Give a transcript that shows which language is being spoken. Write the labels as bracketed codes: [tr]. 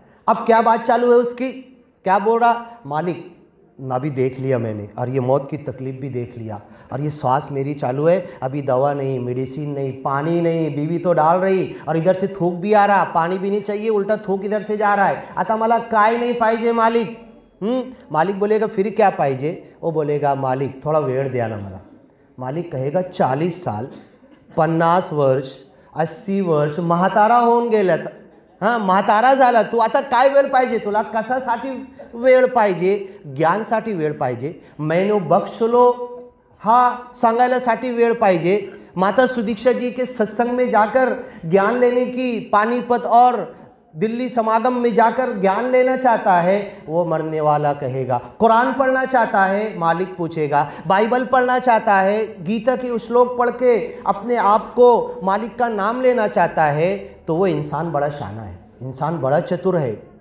[hi] अब क्या बात चालू है उसकी, क्या बोल रहा, मालिक अभी देख लिया मैंने, और ये मौत की तकलीफ़ भी देख लिया, और ये श्वास मेरी चालू है, अभी दवा नहीं, मेडिसिन नहीं, पानी नहीं, बीवी तो डाल रही, और इधर से थूक भी आ रहा, पानी भी नहीं चाहिए, उल्टा थूक इधर से जा रहा है। [mr] आता मला काय नहीं पाहिजे मालिक। [hi] मालिक बोलेगा फिर क्या पाहिजे, वो बोलेगा मालिक [mr] थोड़ा वेळ द्या ना मला। [hi] मालिक कहेगा [mr] 40 साल 50 वर्ष 80 वर्ष म्हातारा होऊन गेल्यात, हां म्हातारा झाला तू, आता काय वेळ पाहिजे तुला, कशासाठी वेळ पाहिजे, ज्ञानसाठी वेळ पाहिजे, मैंने बख्शलो हा सांगायलासाठी वेळ पाहिजे। [hi] माता सुदीक्षा जी के सत्संग में जाकर ज्ञान लेने की, पानीपत और दिल्ली समागम में जाकर ज्ञान लेना चाहता है, वो मरने वाला कहेगा। कुरान पढ़ना चाहता है, मालिक पूछेगा। बाइबल पढ़ना चाहता है, गीता के श्लोक पढ़ के अपने आप को मालिक का नाम लेना चाहता है, तो वो इंसान बड़ा शाना है, इंसान बड़ा चतुर है।